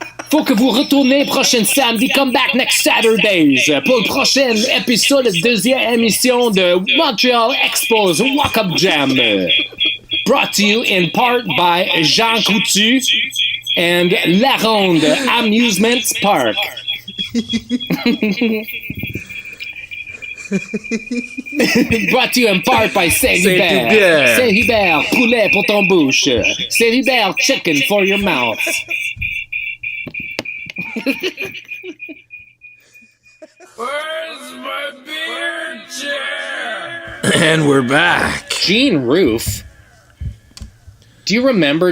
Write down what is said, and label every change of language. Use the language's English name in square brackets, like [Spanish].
[French] Faut que vous retournez prochain samedi. [English] Come back next Saturdays [French] pour le prochain épisode, deuxième émission de Montreal Expos Welcome Jam. [English] Brought to you in part by Jean Coutu and La Ronde Amusement Park. Brought to you in part by Saint-Hubert. [French] Saint-Hubert, poulet pour ton bouche. [English] Saint-Hubert, chicken for your mouth. Where's my beer chair? And we're back. Gene Roof. Do you remember